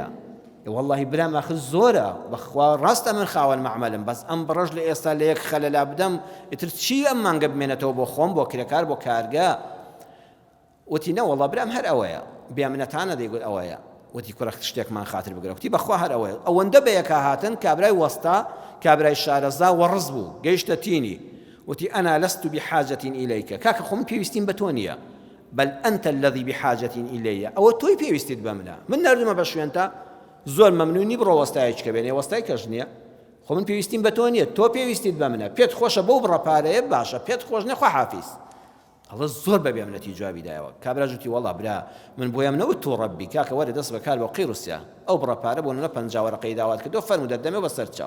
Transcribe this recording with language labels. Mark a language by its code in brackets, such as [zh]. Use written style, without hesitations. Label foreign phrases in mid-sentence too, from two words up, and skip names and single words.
[ckb] والله برام آخر زۆرە، بەخوا ڕاستە من خاوەن مەعمەلم، بەس ئەم بڕۆژ لە ئێستا لە یەک خەلەلا بدەم ئیتر چی ئەم مانگە بمێنێتەوە بۆ خۆم، بۆ کرێکار، بۆ کارگا. وتی نە وەڵڵا برام هەر ئەوەیە، بێمنەتانە دەیگوت ئەوەیە. وتی کوڕە شتێکمان خاتر بگرە، وتی بەخوا هەر ئەوەیە. ئەوەندە بە یەکا هاتن، کابرای وەستا، کابرای شارەزا وەڕز بوو، گەیشتە تینی. [ar] وتی ئەنا لەست بحاجة إليك، [ckb] کاکە خۆم پێویستیم بە تۆ نییە، [ar] بل أنت الذي بحاجة إلي، [ckb] ئەوە تۆی پێویستیت بە منە، من نردمە بە شوێنتە، زۆر مەمنونی بڕۆ وەستایەکە بێنێ، وەستای کەش نییە، خۆ من پێویستیم بە تۆ نییە، تۆ پێویستیت بە منە، پێت خۆشە بەو بڕە پارەیە باشە، پێت خۆش نە خوا حافیز. ئەڵە زۆر بە بێمنەتی جوابی دایەوە. کابرا جوتی وەڵڵا برا من بۆیەم نەوت تۆ ڕەبی، کاکە وەرە دەست بەکار بۆ قیڕوسیا، ئەو بڕە پارە بۆ نە 50 وەرەقەی داوات کردو، فەرموو دەردەمێ بەسەر چاو.